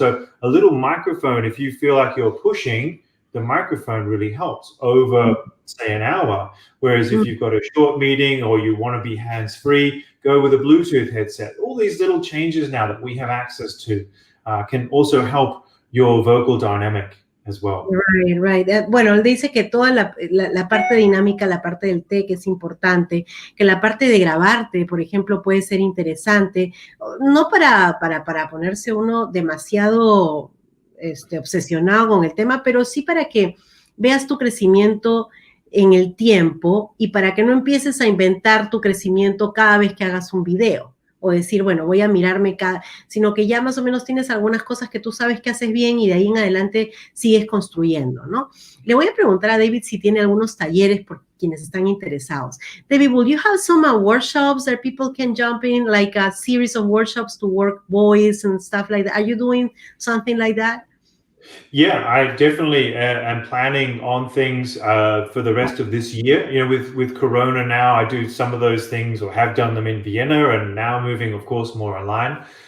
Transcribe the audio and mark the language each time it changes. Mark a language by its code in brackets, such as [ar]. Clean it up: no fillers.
[en] So a little microphone, if you feel like you're pushing, the microphone really helps over, say, an hour. Whereas if you've got a short meeting or you want to be hands-free, go with a Bluetooth headset. All these little changes now that we have access to can also help your vocal dynamic as well. Right. [es] Bueno, él dice que toda la parte dinámica, la parte del tech es importante, que la parte de grabarte, por ejemplo, puede ser interesante, no para ponerse uno demasiado obsesionado con el tema, pero sí para que veas tu crecimiento en el tiempo y para que no empieces a inventar tu crecimiento cada vez que hagas un video. O decir, bueno, voy a mirarme sino que ya más o menos tienes algunas cosas que tú sabes que haces bien y de ahí en adelante sigues construyendo, ¿no? Le voy a preguntar a David si tiene algunos talleres por quienes están interesados. [en] David, will you have some workshops that people can jump in, like a series of workshops to work voice and stuff like that? Are you doing something like that? Yeah, I definitely am planning on things for the rest of this year. With Corona now, I do some of those things, or have done them in Vienna, and now moving, of course, more online.